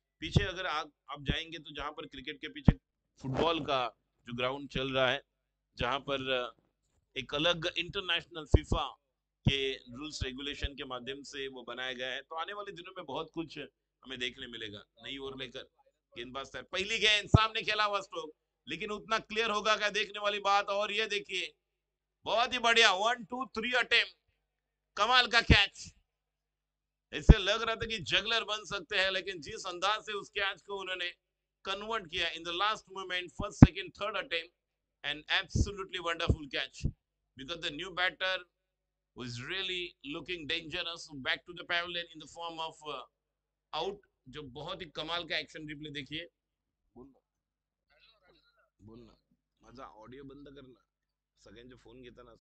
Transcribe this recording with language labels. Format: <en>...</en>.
<hi>पीछे अगर आप जाएंगे तो जहाँ पर क्रिकेट के पीछे फुटबॉल का जो ग्राउंड चल रहा है, जहाँ पर एक अलग इंटरनेशनल फीफा के रूल्स रेगुलेशन के माध्यम से वो बनाया गया है। तो आने वाले दिनों में बहुत कुछ हमें देखने मिलेगा। नई ओवर लेकर गेंदबाज तैयार, पहली गेंद सामने खेला हुआ स्ट्रोक, लेकिन उतना क्लियर होगा क्या, देखने वाली बात। और ये देखिए, बहुत ही बढ़िया 1-2-3 अटेम्प्ट, कमाल का कैच। ऐसे लग रहा था कि जगलर बन सकते हैं, लेकिन जिस अंदाज से उस कैच को उन्होंने कन्वर्ट किया in the last moment, first second third attempt, and absolutely wonderful catch,</hi> <en>because the new batter was really looking dangerous back to the pavilion in the form of out।</en> <hi>जो बहुत ही कमाल का action replay देखिए।</hi> <mr>बोलना बोलना माझा audio बंद करना, सगळ्यांचे फोन घेताना</mr>